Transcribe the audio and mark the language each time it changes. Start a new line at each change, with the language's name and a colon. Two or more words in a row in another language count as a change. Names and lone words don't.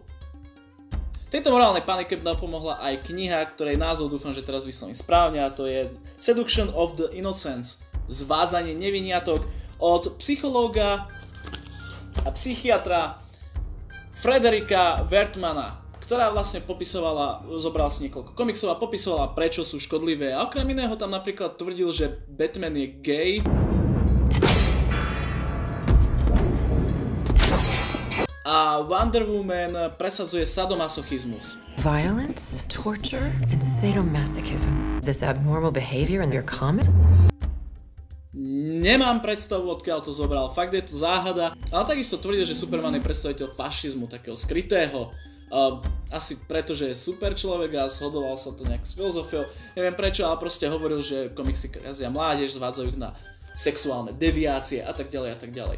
Slovak: Tejto morálnej panike napomohla aj kniha, ktorej názov dúfam, že teraz vyslovím správne, a to je Seduction of the Innocents, Zvádzanie neviniatok, od psychológa a psychiatra Frederika Wertmana, ktorá vlastne popisovala, zobral si niekoľko komiksov a popisovala, prečo sú škodlivé. A okrem iného tam napríklad tvrdil, že Batman je gay. A Wonder Woman presadzuje sadomasochizmus.
English: Violence, torture, and sadomasochism. This abnormal behavior in your comics?
Slovak: Nemám predstavu, odkiaľ to zobral, fakt je to záhada, ale takisto tvrdil, že Superman je predstaviteľ fašizmu, takého skrytého. Asi preto, že je super človek a zhodoval sa to nejak s filozofiou. Neviem prečo, ale proste hovoril, že komiksy kazia mládež, zvádzajú ich na sexuálne deviácie a tak ďalej a tak ďalej.